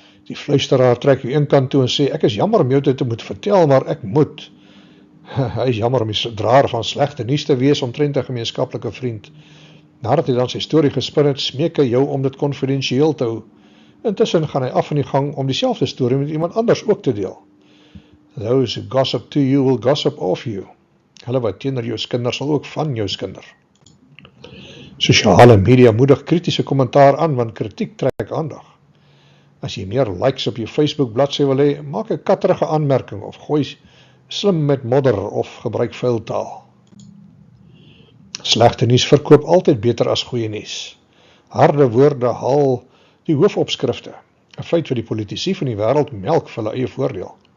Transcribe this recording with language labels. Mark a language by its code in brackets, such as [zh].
[af] Die fluisteraar trek jou een kant toe en sê, ek is jammer om jou dit te moet vertel, maar ek moet. Hy is jammer om die draer van slegte nuus te wees omtrent 'n gemeenskaplike vriend. Nadat hy dan sy storie gespin het, smeek hy jou om dit konfidensieel te hou. Intussen gaan hy af in die gang om dieselfde storie met iemand anders ook te deel. [en] Those who gossip to you will gossip of you. [af] Hulle wat teenoor jou skinder sal ook van jou skinder. Sosiale media moedig kritiese kommentaar aan, want kritiek trek aandag. As jy meer likes op jou Facebook bladsy wil hê, maak 'n katterige aanmerking of gooi slim met modder of gebruik vuil taal. Slegte nuus verkoop altyd beter as goeie nuus. Harde woorde haal die hoofopskrifte, 'n feit wat die politici van die wêreld melk vir hulle eie voordeel.